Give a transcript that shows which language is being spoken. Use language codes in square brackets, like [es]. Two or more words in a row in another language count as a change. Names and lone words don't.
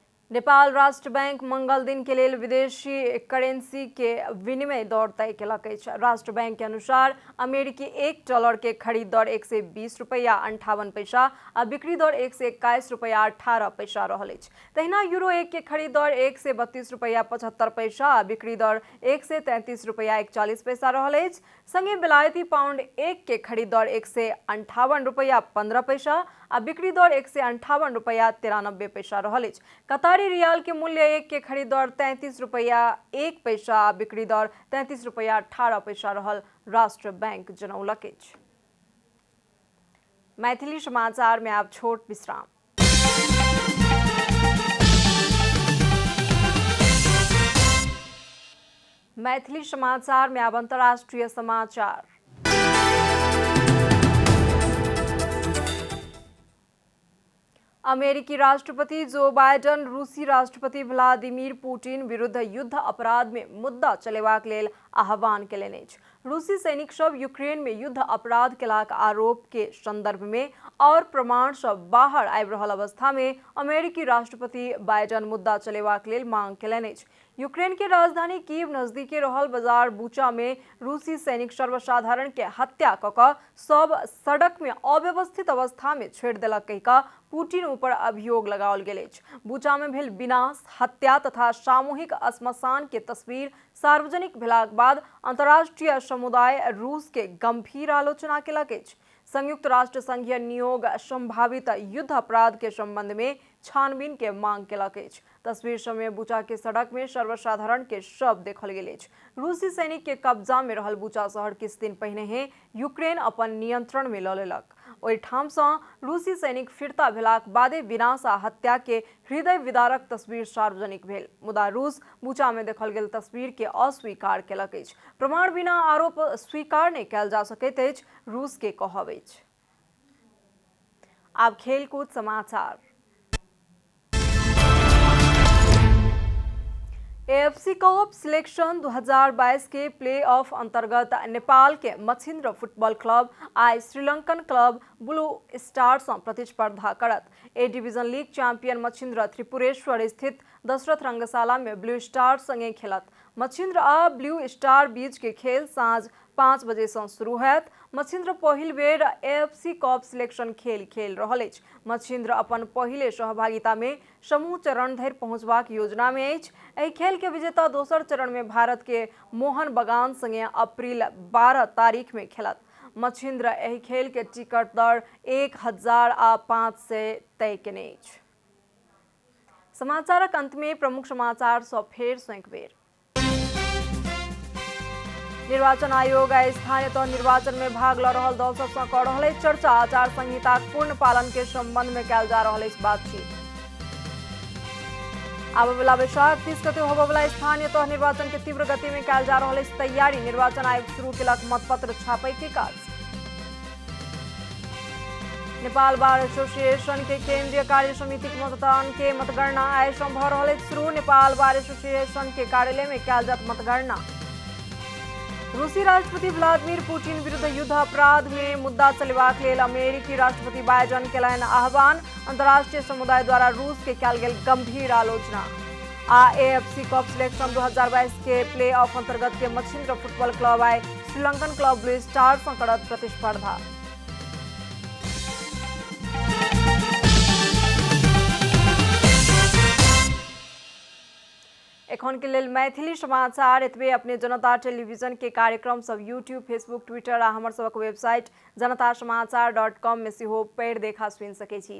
[mai] नेपाल राष्ट्र बैंक मंगल दिन के लेल विदेशी करेंसी के विनिमय दर तय केलक अछि। राष्ट्र बैंक के अनुसार अमेरिकी $1 के खरीद दर 120 रुपया 58 पैसा आ बिक्री दर 121 रुपया 18 पैसा रहल अछि। तहिना यूरो 1 के खरीद दर 132 रुपया 75 पैसा आ बिक्री दर 133 रुपया 41 पैसा रहल अछि। संगे बेलायती पाउंड 1 के खरीद दर 158 रुपया 15 पैसा आ बिक्री दर 158 रुपया 93 पैसा रहल अछि। कतारी रियाल के मूल्य 1 के खरीद दर 33 रुपया 1 पैसा आ बिक्री दर 33 रुपया 18 पैसा रहल राष्ट्र बैंक जनौलक अछि। मैथिली समाचार में आप छोट विश्राम। मैथिली समाचार में अब अंतर्राष्ट्रीय समाचार। अमेरिकी राष्ट्रपति जो बाइडन रूसी राष्ट्रपति व्लादिमीर पुतिन विरुद्ध युद्ध अपराध में मुद्दा चलेबाक लेल आह्वान केलनि अछि। रूसी सैनिक सब यूक्रेन में युद्ध अपराध केलाक आरोप के संदर्भ में और प्रमाण सब बाहर आबि रहल अवस्था में अमेरिकी राष्ट्रपति बाइडन मुद्दा चलेबाक लेल मांग केलनि अछि। यूक्रेन के राजधानी कीव नजदीके रहल बाजार बुचा में रूसी सैनिक सर्वसाधारण के हत्या कऽ सब सड़क में अव्यवस्थित अवस्था में छोड़ि देलक कहिका पुतिन ऊपर अभियोग लगाओल गेल अछि। बुचा में भेल विनाश, हत्या तथा सामूहिक श्मशान के तस्वीर सार्वजनिक भेलाक बाद अंतर्राष्ट्रीय समुदाय रूस के गंभीर आलोचना केलक अछि। संयुक्त राष्ट्र संघीय नियोग संभावित युद्ध अपराध के संबंध में छानबीन के मांग केलक अछि। तस्वीर समय बुचा के सड़क में सर्वसाधारण के शव देखल गेल अछि। रूसी सैनिक के कब्जा में रहल बुचा शहर किछु दिन पहिने ही यूक्रेन अपन नियंत्रण में लऽ लेलक। ओहि ठाम सँ रूसी सैनिक फिरता भेलाक बादे विनाश आ हत्या के हृदय विदारक तस्वीर सार्वजनिक भेल। मुदा रूस बुचा में देखल गेल तस्वीर के अस्वीकार केलक अछि। प्रमाण बिना आरोप स्वीकार नहीं कयल जा सकैत अछि, रूस के कहब अछि। आब खेलकूद समाचार। एएफसी कप सिलेक्शन 2022 के [en] play off [mai] अंतर्गत नेपाल के मछिन्द्र फुटबॉल क्लब आई श्रीलंकन क्लब ब्लू स्टार से प्रतिस्पर्धा करत। ए डिवीजन लीग चैंपियन मछिन्द्र त्रिपुरेश्वर स्थित दशरथ रंगशाला में ब्लू स्टार संगे खेलत। मछिन्द्र आ ब्लू स्टार बीच के खेल साँझ 5 बजे से शुरू होयत। मछिन्द्र पहिल बेर एएफसी कप सिलेक्शन खेल खेल रहल अछि। मछिन्द्र अपन पहिले सहभागिता में समूह चरण धरि पहुंचबाक योजना में अछि। एहि खेल के विजेता दोसर चरण में भारत के मोहन बगान संगे अप्रैल 12 तारीख में खेलत। मछिन्द्र एहि खेल के टिकट दर 1500 तय केने अछि। समाचारक अंत में प्रमुख समाचार सँ फेर सँ एक बेर। निर्वाचन आयोग आ स्थानीय तह निर्वाचन में भाग ल रहल दल सब सँ कऽ रहल अछि चर्चा। आचार संहिताक पूर्ण पालन के संबंध में कयल जा रहल अछि बातचीत। आबय वाला वैशाख 30 गते होबय वाला स्थानीय तह निर्वाचन के तीव्र गति में कयल जा रहल अछि तैयारी। निर्वाचन आयोग शुरू केलक मतपत्र छापय के काज। नेपाल बार एसोसिएशन के केंद्रीय कार्य समिति के मतदान के मतगणना आइ सँ भऽ रहल अछि शुरू। नेपाल बार एसोसिएशन के कार्यालय में कयल जायत मतगणना। रूसी राष्ट्रपति व्लादिमीर पुतिन विरुद्ध युद्ध अपराध में मुद्दा चलेबाक लेल अमेरिकी राष्ट्रपति बाइडन केलनि आह्वान। अंतर्राष्ट्रीय समुदाय द्वारा रूस के कयल गेल गंभीर आलोचना। आ एएफसी कप सिलेक्शन 2022 के [en] play off [mai] अंतर्गत के मछिन्द्र फुटबॉल क्लब आई श्रीलंकन क्लब ब्लू स्टार सँ करत प्रतिस्पर्धा। एखन के लेल मैथिली समाचार एतबे। अपने जनता टेलीविजन के कार्यक्रम सब यूट्यूब, फेसबुक, ट्विटर आ हमर सबक वेबसाइट जनतासमाचार.com में सेहो पढ़ि देखा सुनि सकै छी।